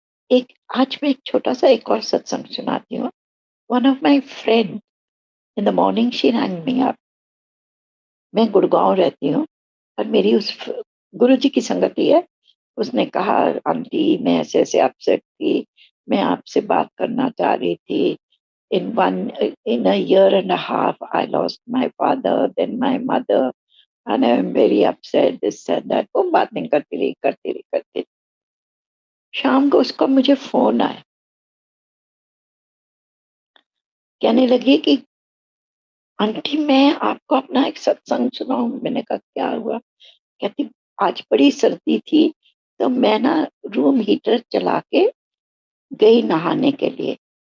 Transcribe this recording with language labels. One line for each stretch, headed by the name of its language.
Hindi: एक आज मैं एक छोटा सा एक और सत्संग सुनाती हूँ।
English: One of my friend in the morning she rang me up.
Hindi: मैं गुड़गांव रहती हूँ और मेरी उस गुरु जी की संगति है। उसने कहा आंटी मैं ऐसे ऐसे अपसेट थी, मैं आपसे बात करना चाह रही थी।
English: in a year and a half I lost my father, then my mother, and I am very upset, this and that।
Hindi: वो बातें करती रही। शाम को उसका मुझे फोन आया, कहने लगी कि आंटी मैं आपको अपना एक सत्संग सुनाऊं। मैंने कहा क्या हुआ? कहती आज बड़ी सर्दी थी तो मैं ना रूम हीटर चला के गई नहाने के लिए।